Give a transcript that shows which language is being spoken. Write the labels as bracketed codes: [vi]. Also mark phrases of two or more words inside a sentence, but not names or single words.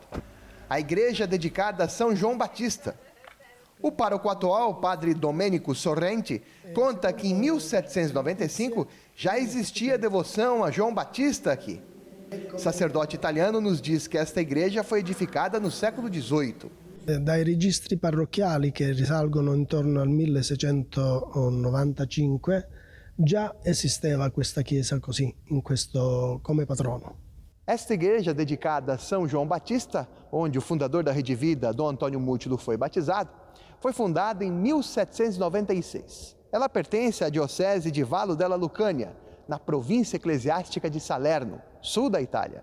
[pt] A igreja dedicada a São João Batista. O pároco atual, padre Domenico Sorrenti, conta que em 1795 já existia devoção a João Batista aqui. O sacerdote italiano nos diz que esta igreja foi edificada no século XVIII. [it] Dai registri parrocchiali che risalgono intorno al 1695 già esisteva questa chiesa così, come patrono. [pt] Esta igreja dedicada a São João Batista, onde o fundador da Rede Vida, Dom Antônio Mútulo, foi batizado, foi fundada em 1796. Ela pertence à diocese de Vallo della Lucania, na província eclesiástica de Salerno, sul da Itália.